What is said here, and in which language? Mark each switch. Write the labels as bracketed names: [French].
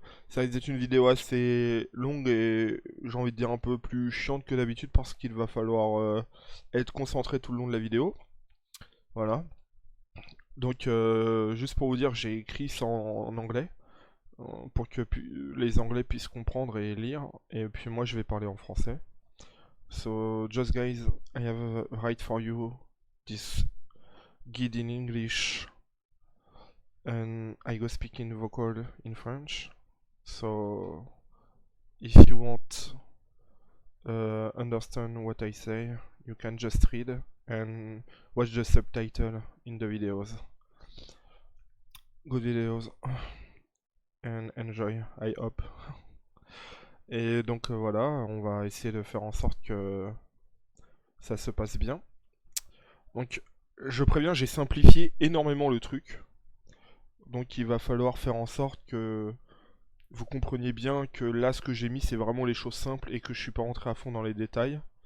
[French] Ça risque d'être une vidéo assez longue et j'ai envie de dire un peu plus chiante que d'habitude parce qu'il va falloir être concentré tout le long de la vidéo. Voilà. Juste pour vous dire, j'ai écrit ça en anglais. Pour que les Anglais puissent comprendre et lire. Et puis moi, je vais parler en français. [English] So, just guys, I have write for you this guide in English, and I go speaking vocal in French. So, if you want understand what I say, you can just read and watch the subtitle in the videos. Good videos and enjoy, I hope. [French] Et voilà, on va essayer de faire en sorte que ça se passe bien. Donc je préviens, j'ai simplifié énormément le truc. Donc il va falloir faire en sorte que vous compreniez bien que là ce que j'ai mis c'est vraiment les choses simples et que je suis pas rentré à fond dans les détails.